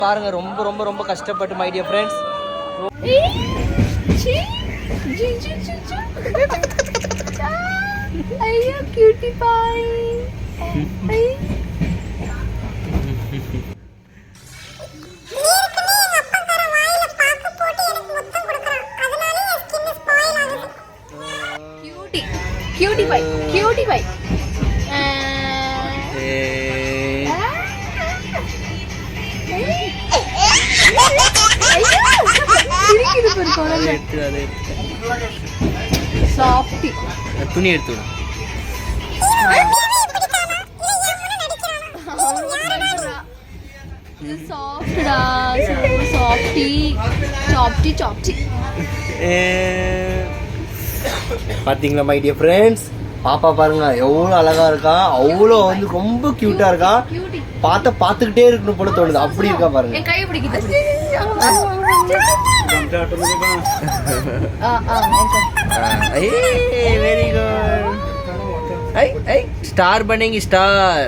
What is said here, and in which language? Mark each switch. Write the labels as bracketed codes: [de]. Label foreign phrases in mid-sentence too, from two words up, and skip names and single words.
[ta] பாருங்க ரொம்ப ரொம்ப ரொம்ப கஷ்டப்பட்டு [en] my dear friends. [ta] ஐயோ [en] cutie pie. Cutie pie, cutie pie. Softy. [ta] துணி எடுத்து [en] Softடா, softy, chopty, chopty. [ta] பாத்தீங்களா [en] my dear friends, [ta] பாப்பா பாருங்க எவ்வளோ அழகா இருக்கா, அவ்வளோ வந்து ரொம்ப கியூட்டா இருக்கா. பார்த்துக்கிட்டே இருக்கணும் போல தோணுது, அப்படி இருக்கா பாருங்க. என் கையை பிடிக்குது. [en] very good. [hi] ஸ்டார் बनेंगी स्टार.